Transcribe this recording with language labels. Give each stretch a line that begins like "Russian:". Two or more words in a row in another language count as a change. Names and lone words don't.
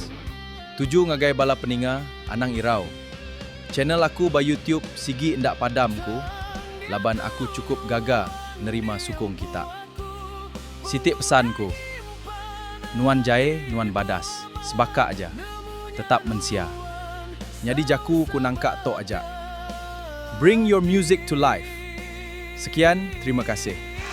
Iban: Tuju ngagai bala peninga anang irau. Channel aku ba YouTube sigi ndak padamku. Laban aku cukup gaga nerima sukung kita. Sitik pesanku, nuan jae, nuan badas, sebaka aja, tetap mensia. Nyadi jaku ku nangkak tok aja.
English: Bring your music to life.
Malay: Sekian, terima kasih.